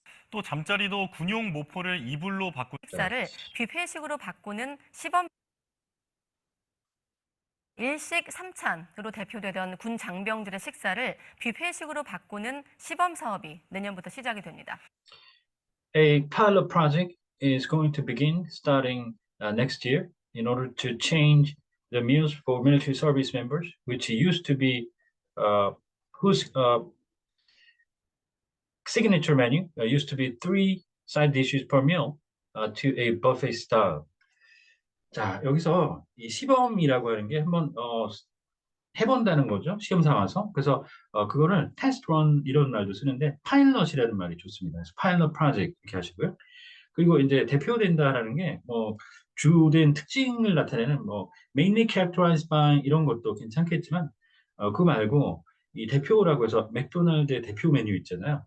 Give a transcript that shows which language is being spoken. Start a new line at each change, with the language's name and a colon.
Korean: 또 잠자리도 군용 모포를 이불로 바꾼 자, 식사를 뷔페식으로 바꾸는 시범 일식 삼찬으로 대표되던 군 장병들의 식사를 뷔페식으로 바꾸는 시범 사업이 내년부터 시작이 됩니다.
English: A pilot project is going to begin starting next year in order to change the meals for military service members, which used to be whose signature menu used to be three side dishes per meal to a buffet style.
Korean: 자, 여기서 이 시범이라고 하는 게 한번 해본다는 거죠. 시험 삼아서. 그래서 그거를 테스트 런 이런 말도 쓰는데 파일럿이라는 말이 좋습니다. 그래서 파일럿 프로젝트 이렇게 하시고요. 그리고 이제 대표된다라는 게 주된 특징을 나타내는
English: mainly characterized by
Korean: 이런 것도 괜찮겠지만 그거 말고 이 대표라고 해서 맥도날드의 대표 메뉴 있잖아요.